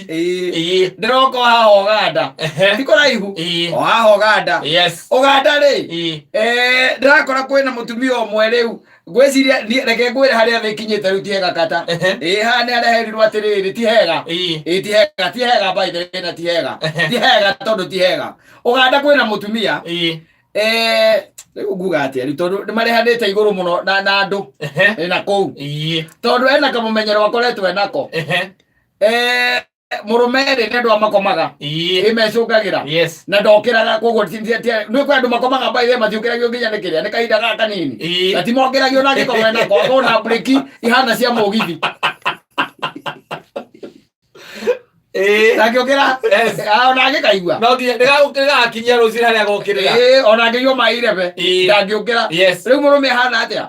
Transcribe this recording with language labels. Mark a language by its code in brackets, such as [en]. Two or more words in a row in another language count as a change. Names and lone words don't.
[ki] ndĩroka haha Uganda ti kũraihu o haha Uganda Uganda rĩ ndirakora kwĩna mũtumia ũmwe rĩu ngwĩciria reke ngwĩre harĩa thĩ ikinyĩte rĩu ti hega kata haha nĩ areherirwo atĩrĩrĩ ti hega ti hega [en] by the way [ki] na ti hega tondũ ti hega Uganda kwĩna mũtumia rĩu nguga atĩa rĩu tondũ nĩmarehanĩte igũrũ mũno na andũ na kũu tondũ ena kamũmenyero akoretwo enako mũrũme rĩ nĩ andũ amakomaga ĩmecũngagĩra na ndokĩraga koguo nĩ kwĩ andũ makomaga [en] by the way [ki] matiũkĩragio nginya nĩ kĩrĩa nĩ kahinda gaka kanini na ti mongeragio na angĩkorwo enako akona breki ihana cia mũgithi Nakiokera ona ngikaigua no ndigagukira akinyia ruciri haria gokirira ona ngĩigua mairebe ndangiokera rĩu mũrũme hana atĩa